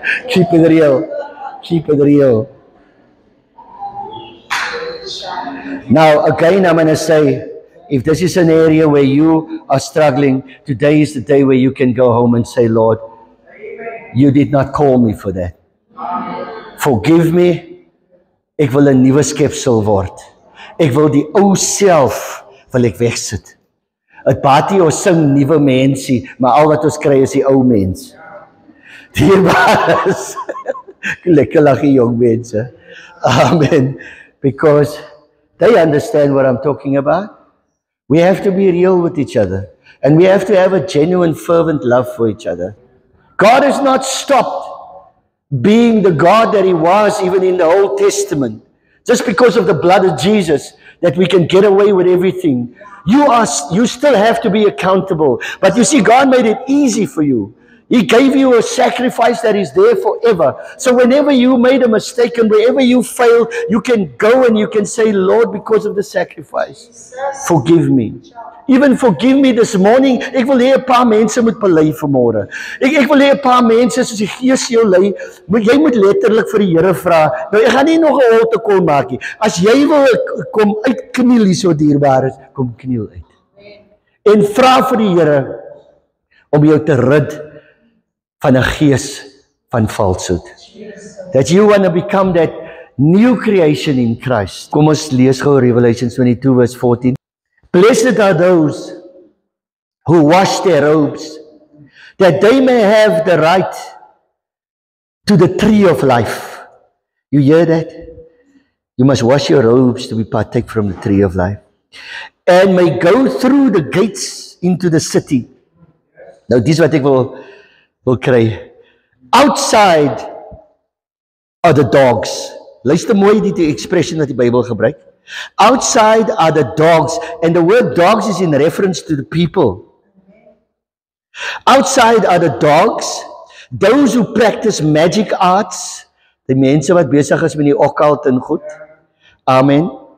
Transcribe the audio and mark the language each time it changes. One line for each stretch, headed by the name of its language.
English: Keep it real, keep it real. Now, again, I'm going to say, if this is an area where you are struggling, today is the day where you can go home and say, Lord, you did not call me for that. Forgive me.
Afrikaans: Ek wil 'n nuwe skepsel word. Ek wil die ou self wil ek wegsit. Het baat nie ons sing nuwe mensie, maar al wat ons kry is die ou mens. Dierbaar is. Lekker lag die jong mense. Amen.
English: Because they understand what I'm talking about. We have to be real with each other. And we have to have a genuine, fervent love for each other. God has not stopped being the God that He was even in the Old Testament. Just because of the blood of Jesus, that we can get away with everything. You still have to be accountable. But you see, God made it easy for you. He gave you a sacrifice that is there forever. So whenever you made a mistake and wherever you failed, you can go and you can say, Lord, because of the sacrifice, forgive me. Even forgive me this morning.
Afrikaans: Ek wil hê 'n paar mense moet bely vanmôre. Ek wil hê 'n paar mense soos die Gees jou lei, jy moet letterlik vir die Here vra. Nou ek gaan nie nog 'n holtekol maak nie. As jy wil kom uitkniel hier so dierbaar is, kom kniel uit. En vra vir die Here om jou te rid van 'n gees van falsehood.
English: That you want to become that new creation in Christ.
Afrikaans: Kom ons lees gou
English: Revelation 22 verse 14. Blessed are those who wash their robes, that they may have the right to the tree of life. You hear that? You must wash your robes to be partake from the tree of life. And may go through the gates into the city. Now, this is what
Afrikaans: ek wil kry.
English: Outside are the dogs.
Afrikaans: Luister mooi die expression wat die Bybel gebruik.
English: Outside are the dogs, and the word dogs is in reference to the people. Outside are the dogs, those who practice magic arts,
Afrikaans: die mense wat besig is met die occult en goed.
English: Amen.